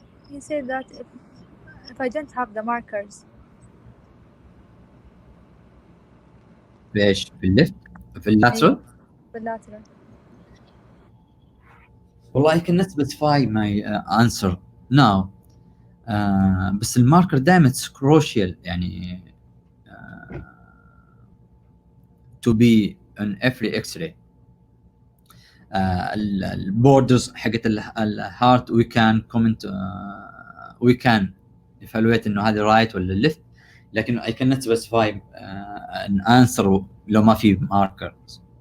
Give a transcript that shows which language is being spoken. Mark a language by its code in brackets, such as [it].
[en] He said that if I don't have the markers. [ar] بايش؟ في الليفت؟ في اللاترال؟ في اللاترال. [en] والله I cannot specify my answer now. بس الماركر دائما crucial يعني to be on every X-ray. البوردرز حقت الهارت we can comment we can evaluate انه هذه right ولا left، لكن I cannot specify an answer لو ما في markers.